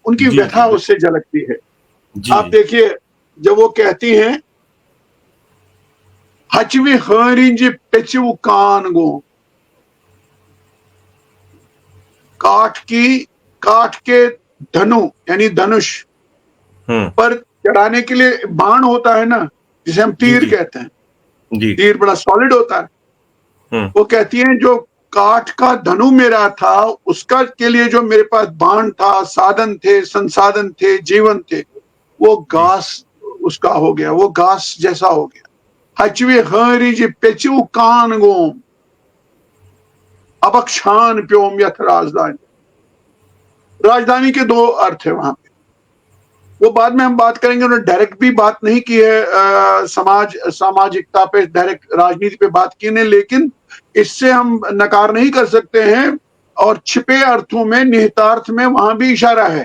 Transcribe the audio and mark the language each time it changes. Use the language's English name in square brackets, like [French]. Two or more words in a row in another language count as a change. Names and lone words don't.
[Hindi] उनकी व्यथा उससे झलकती है। आप देखिए, जब वो कहती हैं, [Kashmiri] हचवी हरिंज पेचू कान गो, [Hindi] काठ के धनु यानी धनुष पर चढ़ाने के लिए बाण होता है ना, जिसे हम तीर कहते हैं। तीर बड़ा सॉलिड होता है। वो कहती हैं, जो काठ का धनु मेरा था, उसका के लिए जो मेरे पास बाण था, साधन थे, संसाधन थे, जीवन थे, वो घास उसका हो गया, वो घास जैसा हो गया। [Kashmiri] हचवे हरिज पेचू कान गोम, अबक्षान प्योम यथ राजधानी। [Hindi] राजधानी के दो अर्थ है वहां पे, वो बाद में हम बात करेंगे। उन्होंने डायरेक्ट भी बात नहीं की है सामाजिकता पे, डायरेक्ट राजनीति पे बात की ने, लेकिन इससे हम नकार नहीं कर सकते हैं। और छिपे अर्थों में, निहितार्थ में वहां भी इशारा है।